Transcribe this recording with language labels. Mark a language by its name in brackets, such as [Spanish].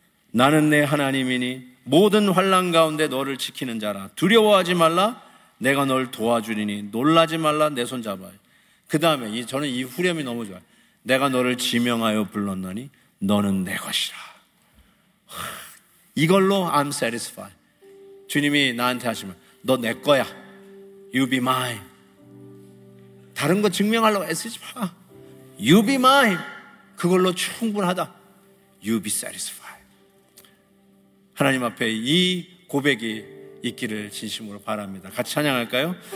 [Korean] 나는 내 하나님이니 모든 환난 가운데 너를 지키는 자라. 두려워하지 말라. 내가 널 도와주리니 놀라지 말라. 내 손 잡아. 그 다음에 저는 이 후렴이 너무 좋아요. 내가 너를 지명하여 불렀노니 너는 내 것이라. 이걸로 [English] I'm satisfied. [Korean] 주님이 나한테 하시면 너 내 거야. [English] You be mine. [Korean] 다른 거 증명하려고 애쓰지 마. [English] You be mine. [Korean] 그걸로 충분하다. [English] You be satisfied. [Korean] 하나님 앞에 이 고백이 있기를 진심으로 바랍니다. 같이 찬양할까요?